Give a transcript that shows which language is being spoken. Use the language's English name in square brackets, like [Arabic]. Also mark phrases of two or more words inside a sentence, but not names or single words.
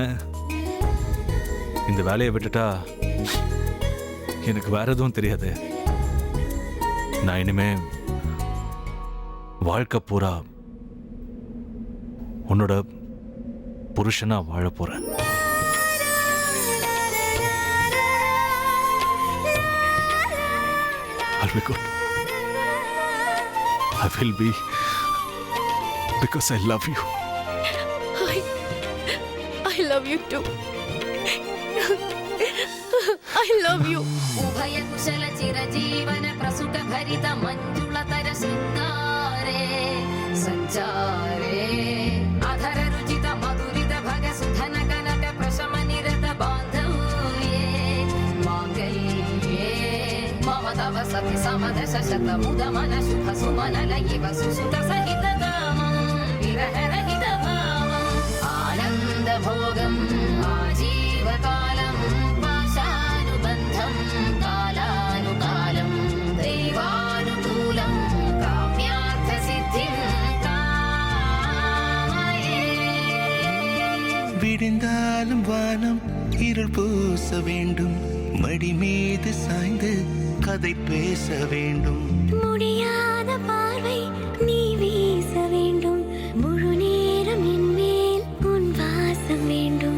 [Tamil] இந்த வேலையை விட்டுட்டா எனக்கு வேற எதுவும் தெரியாது. நான் இனிமே வாழ்க்கை பூரா உன்னோட புருஷனா வாழ போறேன். [English] I'll be good. I will be, because I love you. I love you too. I love you. [Sanskrit] उभय कुशल चिरजीवन प्रसुख भरित मंजुलतर शृंगारे संचारे अधर रुचित मधुरित भग सुधन कनक प्रशम निरत बांधव्ये मांगल्ये मम तव सति समद शत मुद मन शुभ सुमन लयिव सुसुत सहित कामं विरह रहित भावं आनंद भोगं आजीवकालं कालानुकालं दैवानुकूलं काम्यार्थसिद्धिं कामये [Tamil] விடிந்தாலும் வானம் இருள் பூச வேண்டும் மடி மீது சாய்ந்து கதை பேச வேண்டும் முடியாத பார்வை நீ வீச வேண்டும் முழு நேரம் என் மேல் உன் வாசம் வேண்டும்